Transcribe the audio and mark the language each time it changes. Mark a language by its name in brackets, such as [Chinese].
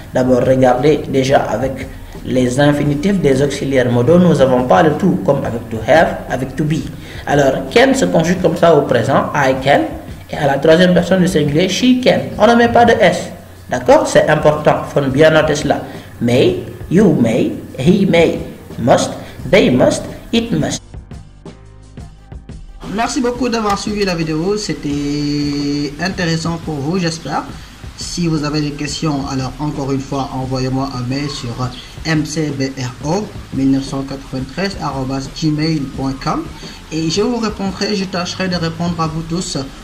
[French] D'abord, regardez déjà avec les infinitifs des auxiliaires modaux, nous n'avons pas le tout, comme avec to have, avec to be. Alors, can se conjugue comme ça au présent, [English] I can, [French] et à la troisième personne du singulier, [English] she can. [French] On ne met pas de S. D'accord? C'est important, il faut bien noter cela. [English] May, you may, he may, must, they must, it must. [French] Merci beaucoup d'avoir suivi la vidéo, c'était intéressant pour vous, j'espère. Si vous avez des questions, alors encore une fois, envoyez-moi un mail sur mcbro1993@gmail.com et je vous répondrai, je tâcherai de répondre à vous tous.